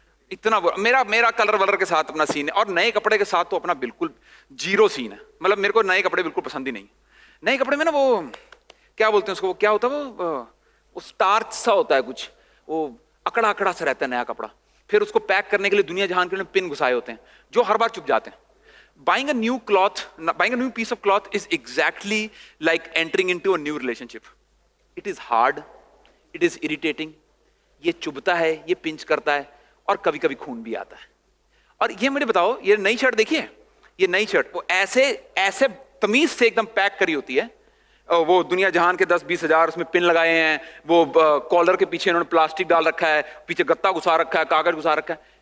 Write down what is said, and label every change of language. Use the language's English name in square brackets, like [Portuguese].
[Hindi] इतना मेरा कलर वलर के साथ अपना सीन है। और नए कपड़े के साथ तो अपना बिल्कुल जीरो सीन है। मतलब मेरे को नए कपड़े बिल्कुल पसंद ही नहीं। नए कपड़े में ना वो क्या बोलते हैं उसको, क्या होता है वो स्टार्च सा होता है कुछ, वो अकड़ा अकड़ा सा रहता है नया कपड़ा। फिर उसको पैक करने के लिए दुनिया जहान के लिए पिन घुसाए होते हैं जो हर बार चुप जाते हैं। [English] Buying a new piece of cloth is exactly like entering into a new relationship. It is hard, it is irritating. [Hindi] ये चुभता है, ये पिंच करता है, और कभी कभी खून भी आता है। और ये मुझे बताओ, ये नई शर्ट देखिए, ये नई शर्ट वो ऐसे तमीज से एकदम पैक करी होती है। वो दुनिया जहान के 10-20 हजार उसमें पिन लगाए हैं, वो कॉलर के पीछे इन्होंने प्लास्टिक डाल रखा है, पीछे गत्ता घुसा रखा है, कागज घुसा रखा है।